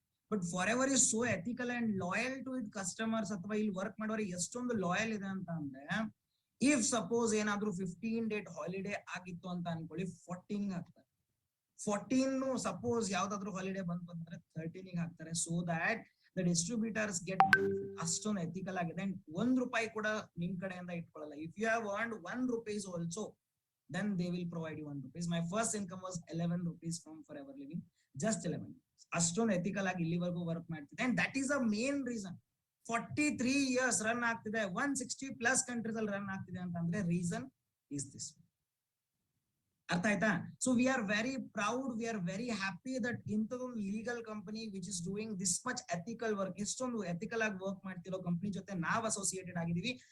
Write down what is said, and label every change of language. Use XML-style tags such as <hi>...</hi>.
<en>but Forever is so ethical and loyal to it customers,</en> <kn>ಅಥವಾ ಇಲ್ಲಿ work ಮಾಡೋರಿಗೆ ಎಷ್ಟೊಂದು ಲಾಯಲ್ ಇದೆ ಅಂತ ಅಂದ್ರೆ, ಇಫ್ ಸಪೋಸ್ ಏನಾದ್ರೂ 15 ಡೇಟ್ ಹಾಲಿಡೇ ಆಗಿತ್ತು ಅಂತ ಅನ್ಕೊಳ್ಳಿ, 14 ಹಾಕ್ತಾರೆ. 14 ಸಪೋಸ್ ಯಾವ್ದಾದ್ರು ಹಾಲಿಡೇ ಬಂತು ಅಂದ್ರೆ 13 ಹಾಕ್ತಾರೆ.</kn> <en>so that the distributors get</en> <kn>ಅಷ್ಟೊಂದು ಎಥಿಕಲ್ ಆಗಿದೆ.</kn> <en>and</en> <kn>₹1 ಕೂಡ ನಿಮ್ ಕಡೆಯಿಂದ ಇಟ್ಕೊಳ್ಳಲ್ಲ.</kn> <en>If you have earned ₹1 also, then they will provide you ₹1. My first income was ₹11 from Forever Living, just 11.</en> <kn>ಅಷ್ಟೊಂದು ಎಥಿಕಲ್ ಆಗಿ ಇಲ್ಲಿವರೆಗೂ ವರ್ಕ್ ಮಾಡ್ತಿದೆ.</kn> <en>and that is a main reason</en> <kn>43 years run ಆಗ್ತಿದೆ, 160+ ಕಂಟ್ರೀಸ್ ಅಲ್ಲಿ ರನ್ ಆಗ್ತಿದೆ ಅಂತಂದ್ರೆ ರೀಸನ್ ಈಸ್ ದಿಸ್. ಅರ್ಥ ಆಯ್ತಾ?</kn> <en>so we are very proud, we are very happy that</en> <kn>ಇಂಥದೊಂದು legal company</kn> <en>which is doing this much ethical work,</en> <kn>ಇಷ್ಟೊಂದು ethical ಆಗಿ work ಮಾಡ್ತಿರೋ company ಜೊತೆ ನಾವು ಅಸೋಸಿಯೇಟೆಡ್ ಆಗಿದೀವಿ.</kn>